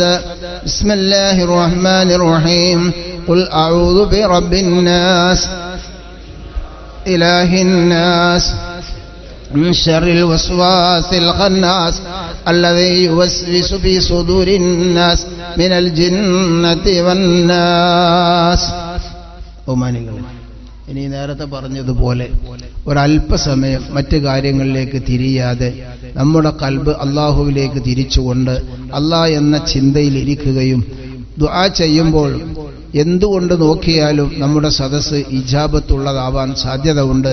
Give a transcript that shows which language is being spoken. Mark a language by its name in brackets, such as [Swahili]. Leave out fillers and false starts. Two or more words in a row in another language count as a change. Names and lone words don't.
[Arabic] بسم الله الرحمن الرحيم قل أعوذ برب الناس إله الناس من شر الوسواس الخناس الذي يوسوس في صدور الناس من الجنة والناس. [Malayalam] ഇനി നേരത്തെ പറഞ്ഞതുപോലെ ഒരല്പസമയം മറ്റു കാര്യങ്ങളിലേക്ക് തിരിയാതെ നമ്മുടെ ഖൽബ് അള്ളാഹുവിലേക്ക് തിരിച്ചുകൊണ്ട് അള്ളാഹ് എന്ന ചിന്തയിൽ ഇരിക്കുകയും ദുആ ചെയ്യുമ്പോൾ എന്തുകൊണ്ട് നോക്കിയാലും നമ്മുടെ സദസ്സ് ഇജാബത്തുള്ളതാവാൻ സാധ്യത ഉണ്ട്.